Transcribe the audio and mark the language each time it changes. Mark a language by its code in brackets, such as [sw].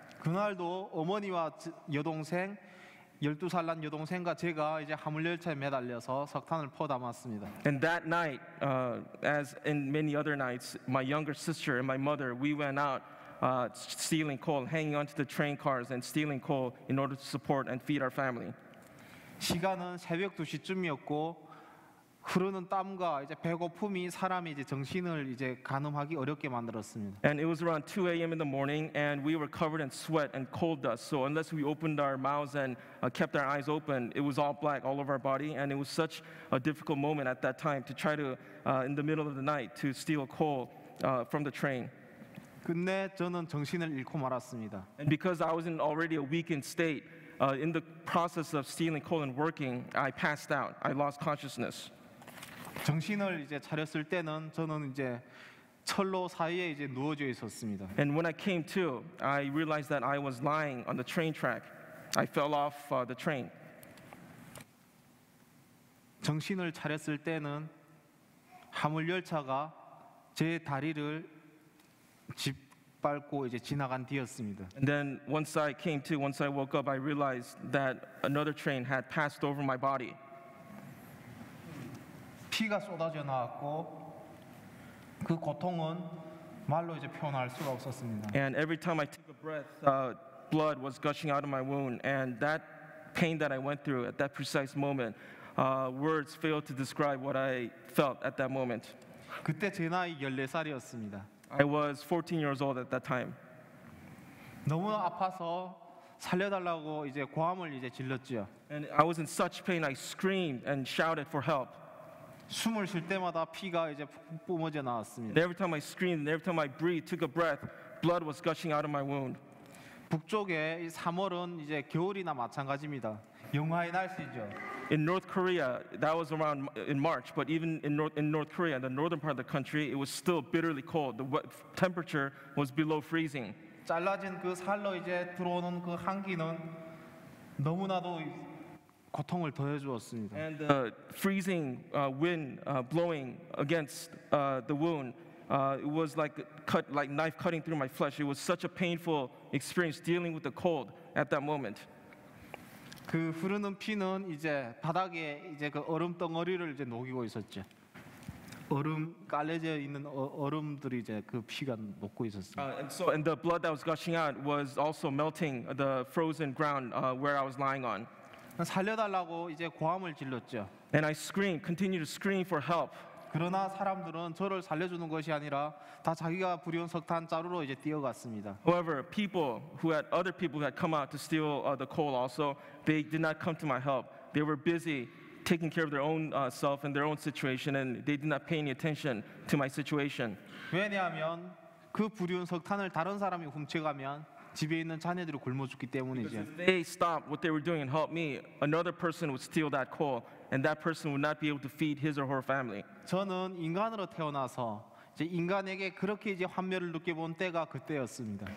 [ko] 그날도 어머니와 여동생 12살 난 여동생과 제가 이제 화물열차에 매달려서 석탄을 퍼담았습니다. [en] And that night, as in many other nights, my younger sister and my mother, we went out stealing coal, hanging onto the train cars and stealing coal in order to support and feed our family. [ko] 시간은 새벽 2시쯤이었고 흐르는 땀과 이제 배고픔이 사람이 이제 정신을 이제 가늠하기 어렵게 만들었습니다. [en] And it was around 2 a.m. in the morning, and we were covered in sweat and coal dust. So unless we opened our mouths and kept our eyes open, it was all black all over our body. And it was such a difficult moment at that time to try to, in the middle of the night, to steal coal from the train. [ko] 끝내 저는 정신을 잃고 말았습니다. [en] And because I was in already a weakened state, in the process of stealing coal and working, I passed out. I lost consciousness. [ko] 정신을 이제 차렸을 때는 저는 이제 철로 사이에 이제 누워져 있었습니다. [en] And when I came to, I realized that I was lying on the train track. I fell off the train. [ko] 정신을 차렸을 때는 화물 열차가 제 다리를 짓밟고 이제 지나간 뒤였습니다. [en] And then once I came to, once I woke up, I realized that another train had passed over my body. [ko] 피가 쏟아져 나왔고 그 고통은 말로 이제 표현할 수가 없었습니다. [en] And every time I took a breath, blood was gushing out of my wound. And that pain that I went through at that precise moment, words failed to describe what I felt at that moment. [ko] 그때 제 나이 14살이었습니다. [en] I was 14 years old at that time. [ko] 너무 아파서 살려달라고 이제 고함을 이제 질렀죠. [en] And I was in such pain, I screamed and shouted for help. [ko] 숨을 쉴 때마다 피가 이제 뿜어져 [en] And [ko] 나왔습니다. [en] every time I screamed, and every time I breathed, took a breath, blood was gushing out of my wound. [ko] 북쪽에 이 3월은 이제 겨울이나 마찬가지입니다. 영하의 날씨죠. [en] In North Korea, that was around in March, but even in North Korea, the northern part of the country, it was still bitterly cold. The temperature was below freezing. [ko] 잘라진 그 살로 이제 들어오는 그 한기는 너무나도 고통을 더해 주었습니다. [en] And the freezing wind blowing against the wound, it was like knife cutting through my flesh. It was such a painful experience dealing with the cold at that moment. [ko] 그 흐르는 피는 이제 바닥에 이제 그 얼음 덩어리를 이제 녹이고 있었죠. 얼음 깔려져 있는 얼음들이 이제 그 피가 녹고 있었습니다. [en] And the blood that was gushing out was also melting the frozen ground where I was lying on. [ko] 살려달라고 이제 고함을 질렀죠. [en] And I screamed, continued to scream for help. [ko] 그러나 사람들은 저를 살려주는 것이 아니라 다 자기가 부려온 석탄 자루로 이제 뛰어갔습니다. [en] However, other people who had come out to steal the coal also, they did not come to my help. They were busy taking care of their own self and their own situation, and they did not pay any attention to my situation. [ko] 왜냐하면 그 부려온 석탄을 다른 사람이 훔쳐가면 집에 있는 자녀들이 굶어 죽기 때문이죠. [en] If they stopped what they were doing and helped me, another person would steal that coal, and that person would not be able to feed his or her family. [ko] 저는 인간으로 태어나서 이제 인간에게 그렇게 이제 환멸을 느껴본 때가 그때였습니다.